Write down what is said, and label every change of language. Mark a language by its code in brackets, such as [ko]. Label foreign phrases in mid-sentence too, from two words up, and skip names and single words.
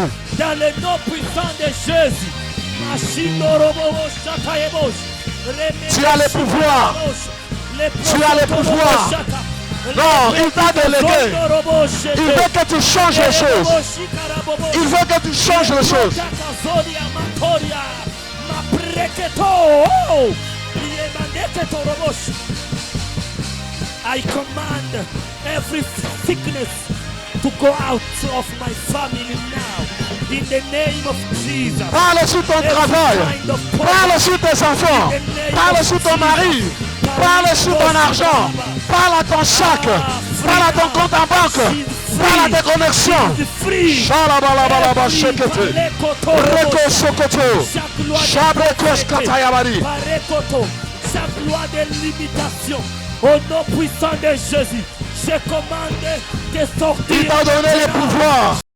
[fr] Dans le nom puissant de Jésus. Tu as le pouvoir. Tu as le pouvoir. Non, il t'a délégué. Il veut que tu changes les choses. Il veut que tu changes les choses. [en] I command every sickness to go out of my family now. In the name of Jesus. [fr] Parle sur ton travail. Parle sur tes enfants. Parle sur ton mari. Parle sur ton argent. Parle à ton sac. Parle à ton compte en banque. Parle à tes connexions. Shalabalaba shekete. Reko sokoto. Shabrekos katayabari. Chaque loi de limitation, au nom puissant de Jésus, je commande de sortir. Il t'a donné le pouvoir.